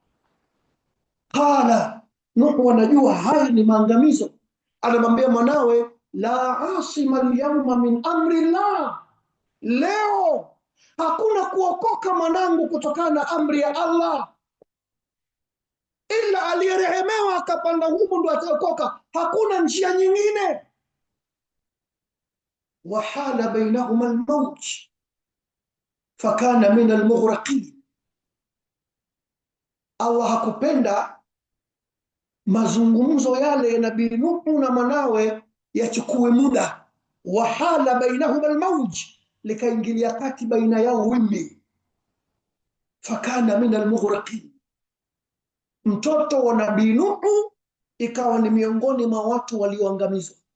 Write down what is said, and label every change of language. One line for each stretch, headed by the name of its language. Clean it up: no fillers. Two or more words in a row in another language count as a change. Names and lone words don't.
Swahili: Qala, Nuhu anajua haya ni maangamizo, anamwambia mwanawe,
Arabic: لا عاصم اليوم من أمر الله,
Swahili: leo hakuna kuokoka mwanangu kutokana na amri ya Allah, ila aliyerehemewa akapanda humu ndo ataokoka, hakuna njia nyingine.
Arabic: وحال بينهما الموج فكان من المغرقين.
Swahili: Allah hakupenda mazungumzo yale ya Nabii Nuhu na mwanawe yachukue muda.
Arabic: وحال بينهما الموج,
Swahili: likaingilia kati baina yao wimbi.
Arabic: فكان من المغرقين,
Swahili: mtoto wa Nabii Nuhu ikawa ni miongoni mwa watu walioangamizwa.